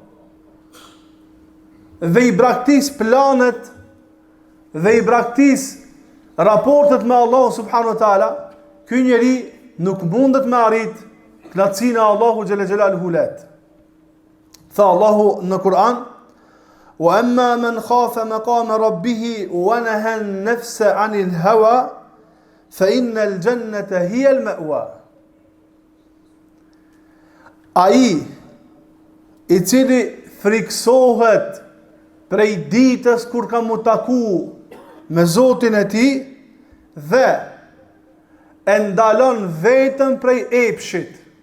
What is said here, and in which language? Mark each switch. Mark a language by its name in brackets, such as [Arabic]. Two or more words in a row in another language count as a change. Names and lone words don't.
[Albanian] Dhe i braktis planet dhe i braktis raportet me Allah [Arabic] سبحانه وتعالى, [Albanian] ky njeri nuk mundet me arrit knatësinë e Allahu [Arabic] جل جلاله [Albanian] let. Tha Allahu në Kur'an: [Arabic] وأما من خاف مقام ربه ونهى النفس عن الهوى فإن الجنة هي المأوى. [Albanian] Ai i cili friksohet prej ditës kur ka mu taku me Zotin e tij dhe e ndalon vetëm prej epshit.